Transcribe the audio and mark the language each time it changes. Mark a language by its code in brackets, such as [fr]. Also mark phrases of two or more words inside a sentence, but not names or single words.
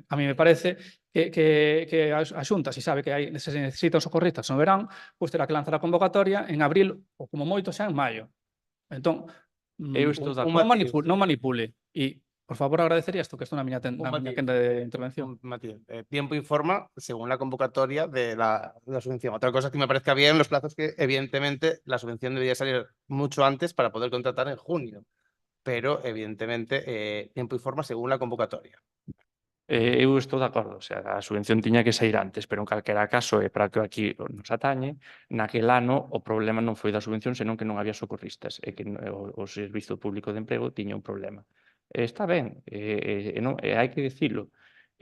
[gl] A mí me parece que a Xunta, se sabe que se necesitan socorristas no verán, pues terá que lanzar a convocatoria en abril ou como moito xa en maio. Entón, Eu estou de acordo. non manipule. E, por favor, agradecería esto, que estou na miña quenda de intervención. Matías, [es] tiempo informa según la convocatoria de la subvención. Otra cosa que me parezca bien los plazos, que evidentemente la subvención debería salir mucho antes para poder contratar en junio. Pero evidentemente tiempo informa según la convocatoria. [gl] Eu estou de acordo, [es] o sea, [gl] a subvención tiña que sair antes, pero en calquera caso, e para que aquí nos atañe, naquel ano o problema non foi da subvención, senón que non había socorristas, e que o Servizo Público de Emprego tiña un problema. Está ben, hai que dicilo.